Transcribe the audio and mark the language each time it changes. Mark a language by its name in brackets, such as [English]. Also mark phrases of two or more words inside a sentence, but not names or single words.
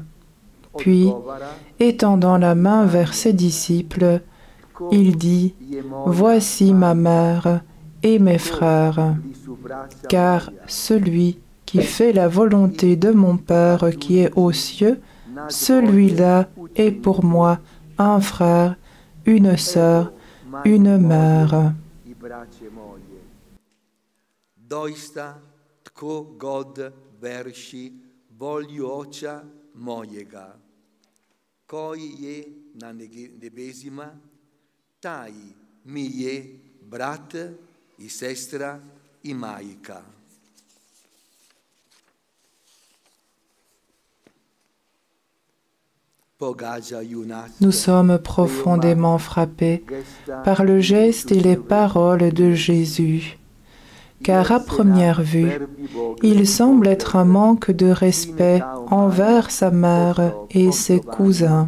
[French] Puis, étendant la main vers ses disciples, il dit « Voici ma mère et mes frères, car celui qui fait la volonté de mon Père qui est aux cieux, celui-là est pour moi un frère, une sœur, une mère. » [Croatian] Doista tko god verši volju oča mojega, koji je na nebesima, taj mi je brat i sestra i majka. [French] Nous sommes profondément frappés par le geste et les paroles de Jésus, car à première vue, il semble être un manque de respect envers sa mère et ses cousins.